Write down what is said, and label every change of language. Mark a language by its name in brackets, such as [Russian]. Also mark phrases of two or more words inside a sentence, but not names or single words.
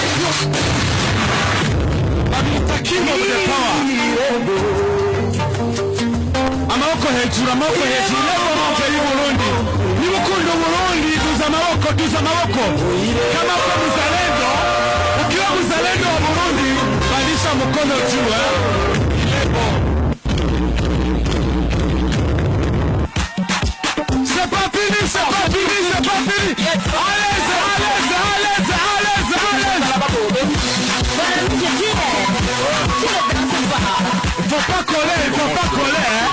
[Swahili] babita [English] king of the power [Rundi] amaboko hejuru n'amaboko y'Uburundi n'urukundo Burundi duza amaboko [Swahili] kama kwa mzalendo ukiwa mzalendo wa Burundi balisha mkono juu [French] c'est pas fini faut pas coller il faut pas coller